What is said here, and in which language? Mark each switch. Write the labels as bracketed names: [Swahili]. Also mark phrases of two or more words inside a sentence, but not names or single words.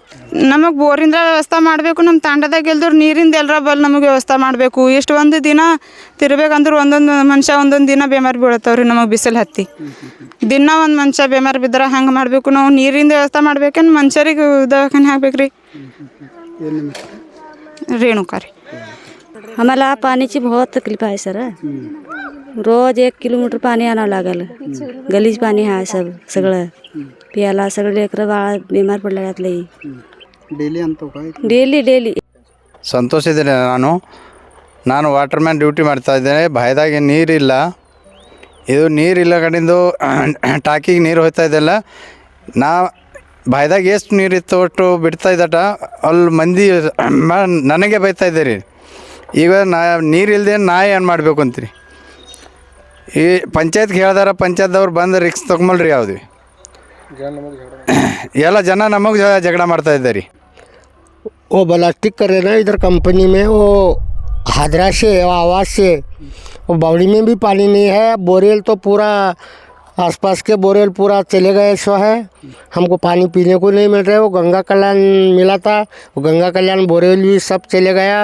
[Kannada] ನಮಗೆ ಬೋರಿಂದ ವ್ಯವಸ್ಥೆ ಮಾಡಬೇಕು. ನಮ್ಮ ತಾಂಡದಾಗ ಎಲ್ದ್ರು ನೀರಿಂದ ಎಲ್ಲರ ನಮಗೆ ವ್ಯವಸ್ಥೆ ಮಾಡಬೇಕು. ಇಷ್ಟು ಒಂದು ದಿನ ತಿರ್ಬೇಕಂದ್ರೆ ಒಂದೊಂದು ಮನುಷ್ಯ ಒಂದೊಂದು ದಿನ ಬೇಮಾರ್ ಬೀಳತ್ತವ್ರಿ ನಮಗೆ ಬಿಸಿಲು ಹತ್ತಿ. ದಿನ ಒಂದು ಮನುಷ್ಯ ಬೇಮಾರ್ ಬಿದ್ದರೆ ಹಂಗೆ ಮಾಡಬೇಕು. ನಾವು ನೀರಿಂದ ವ್ಯವಸ್ಥೆ ಮಾಡ್ಬೇಕೇನು ಮನುಷ್ಯರಿಗೆ ದವಾಖಾನೆ ಹಾಕ್ಬೇಕು ರೀ. [Marathi] रेणुका रे आम्हाला पाण्याची बहुत तकलीफ आहे सर. रोज 1 किलोमीटर पाणी आणावं लागल. गलीज पाणी आहे सगळं प्यायला. सगळे लेकरं बाळा बिमार पडल्यात लई. [Kannada] ಡೈಲಿ ಸಂತೋಷ ಇದ್ದೇನೆ. ನಾನು [English] waterman duty [Kannada] ಮಾಡ್ತಾ ಇದ್ದೇನೆ. ಬಾಯ್ದಾಗೆ ನೀರಿಲ್ಲ. ಇದು ನೀರಿಲ್ಲ ಕಡೆಂದು ಟಾಕಿಗೆ ನೀರು ಹೋಗ್ತಾ ಇದೆಲ್ಲ. ಬಾಯ್ದಾಗ ಎಷ್ಟು ನೀರಿತ್ತು ಒಟ್ಟು ಬಿಡ್ತಾ ಇದ್ದಟ ಅಲ್ಲಿ ಮಂದಿ ನನಗೆ ಬೈತಾ ಇದ್ದೀರಿ. ಈಗ ನೀರಿಲ್ಲದೆ ಏನು ಮಾಡಬೇಕು ಅಂತೀರಿ? ಈ ಪಂಚಾಯತ್ಗೆ ಹೇಳ್ದಾರ, ಪಂಚಾಯತ್ದವ್ರು ಬಂದು ರಿಕ್ಸ್ ತೊಗೊಂಬಲ್ರಿ ಯಾವ್ದು. ಎಲ್ಲ ಜನ ನಮಗೆ ಜಗಳ ಮಾಡ್ತಾ ಇದ್ದಾರೆ. [Hindi] वो ब्लास्टिक करे ना इधर कंपनी में, वो हादरा से आवाज़ से वो बावड़ी में भी पानी नहीं है. बोरेल तो पूरा आसपास के बोरेल पूरा चले गए सो है. हमको पानी पीने को नहीं मिल रहा है. वो गंगा कल्याण मिला था, वो गंगा कल्याण बोरेल भी सब चले गया.